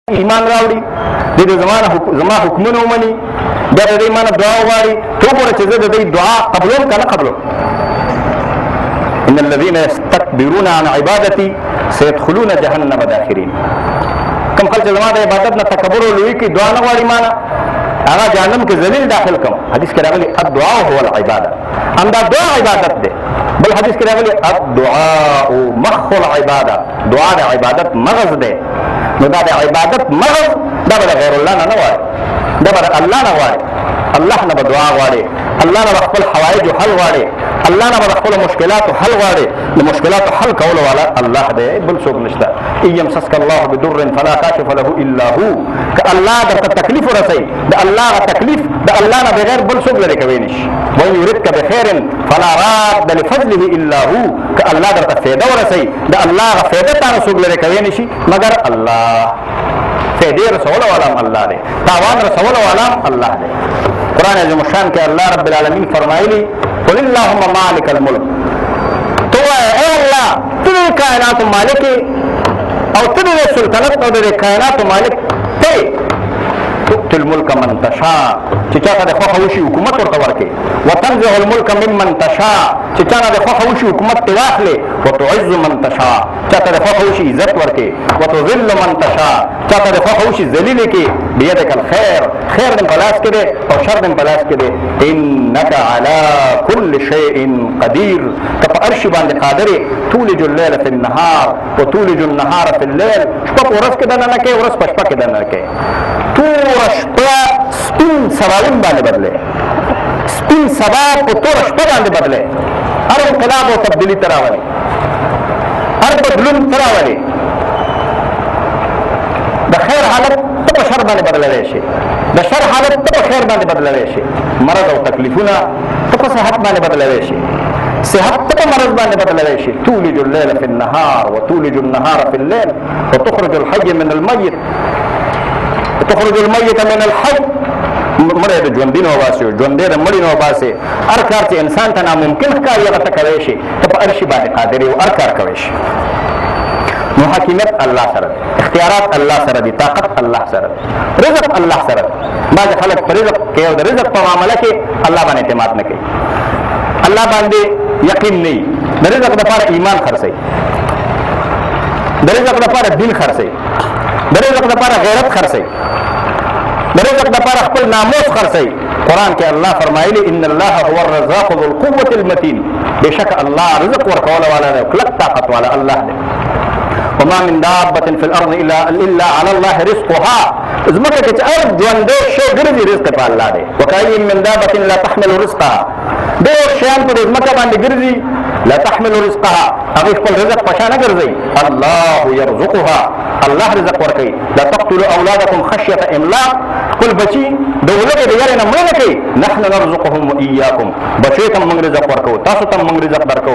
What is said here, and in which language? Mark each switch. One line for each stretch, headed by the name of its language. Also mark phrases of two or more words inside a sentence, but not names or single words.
Pashto: ایمان راوړي د دې زما حکمونه ومني بیا د دې مانه دعا وغواړي ته وګوره چې زه د دې دعا قبلوم که نه قبلوم.
Arabic: ان الذين يستكبرون عن عبادتي سيدخلون جهنم داخرين.
Pashto: کوم خلک چې زما د عبادت نه تکبر او لوی کوي دعا نه غواړي مانه هغه جهنم کې ذلیل داخل کړم. حدیث کې راغلي
Arabic: الدعاء هو العباده،
Pashto: همدا دعا عبادت دی. بل حدیث کې راغلي
Arabic: الدعاء مخ العباده،
Pashto: دعا د عبادت مغز دی. نو دا د عبادت مغز دا به د غیر الله نه نه غواړي، دا به د الله نه غواړي. الله نه به دعا غواړي، الله نه به خپل حوایجو حل غواړي، الله نه به د خپلو مشکلاتو حل غواړي. د مشکلاتو حل کولو والا الله دی، بل څوک نشته.
Arabic: ان یمسسک الله بدر فلا کاشف له الا هو.
Pashto: که الله درته تکلیف ورسوي د الله هغه تکلیف د الله نه بغیر بل څوک لرې کوی نشي.
Arabic: وان یردک بخیر فلا راد لفضله الا هو.
Pashto: که الله درته فایده ورسوي د الله هغه فایده تا نه څوک لرې کوی نشي مګر الله. فایدې رسولو والا هم الله دی، تاوان رسولو والا هم الله دی. قرآن عظیم الشان کې الله رب العالمین فرمایلی
Arabic: قل اللهم مالک الملک،
Urdu: تو اے
Pashto: الله ته د کائناتو مالک او ته د سلطنت او د کائناتو مالک ته
Arabic: تؤتي الملک من تشاء،
Pashto: چې چاته د خوښه وشي حکومت ورته ورکړي.
Arabic: وتنزع الملک ممن تشاء،
Pashto: چې چاته د خوښه وشي حکومت ترې واخلې.
Arabic: وتعز من تشاء،
Pashto: چاته د خوښه وشي عزت ورکړي.
Arabic: وتذل من تشاء،
Pashto: چاته د خوښه وشي ذلیل کړي.
Arabic: بيدک الخير،
Pashto: خیر دې په لاس کې دی او شر دې په لاس کې دی.
Arabic: انک علی کل شیء قدیر،
Pashto: که په هر شي باندې قادر یې.
Arabic: تولج الليل فی النهار وتولج النهار فی الليل،
Pashto: شپه په ورځ کې دننه کوې، ورځ په شپه کې دننه کوې. توره شپه سپین سباوون باندې بدلې، سپین سبا په توره شپه باندې بدلې. هر انقلاب او تبدیلي ته راولي، هر بدلون ته راولي. د خیر حالت ته په شر باندې بدلولی شي، د شر حالت ته په خیر باندې بدلولی شي. مرض او تکلیفونه ته په صحت باندې بدلولی شي، صحت ته په مرض باندې بدلولی شي.
Arabic: تولج الليل في النهار وتولج النهار في الليل وتخرج الحي من الميت وتخرج الميت من الحي.
Pashto: مړی د ژوندي نه وباسي، ژوندی د مړي نه وباسي. هر کار چې انسان ته ناممکن ښکاري هغه ته کوی شي، ته په هر شي باندې قادر یې او هر کار کوی شي. نو حکیمیت الله سره دی، اختیارات الله سره دي، طاقت الله سره دی، رزق الله سره دی. بعضې خلک په رزق کې او د رزق په معامله کې الله باندې اعتماد نه کوي، الله باندې یقین نه وي. د رزق دپاره ایمان خرڅوي، د رزق دپاره دین خرڅوي، د رزق دپاره غیرت خرڅوي، د رزق دپاره خپل ناموس خرڅوي. قرآن کې الله فرمایلی
Arabic: ان الله هو الرزاق ذو القوة المتین،
Pashto: بېشکه الله رزق ورکوله والا دی، کلک طاقت والا الله دی.
Arabic: وما من دابة في الأرض إلا على الله رزقها.
Pashto: ځمکه کې چې هر ژوندی شی ګرځي رزق په الله دی.
Arabic: وکأي من دابة لا تحمل رزقها،
Pashto: ډېر شیان په دې ځمکه باندې ګرځي
Arabic: لا تحمل رزقها،
Pashto: هغوی خپل رزق په شا نه ګرځوي.
Arabic: الله یرزقها،
Pashto: الله رزق ورکوي.
Arabic: لا تقتلوا أولادکم خشیة املاق،
Pashto: خپل بچي د ولږې د یارې نه مړه نه کوي.
Arabic: نحن نرزقهم وإیاکم،
Pashto: بچیو ته موږ رزق ورکوو، تاسو ته موږ رزق درکوو.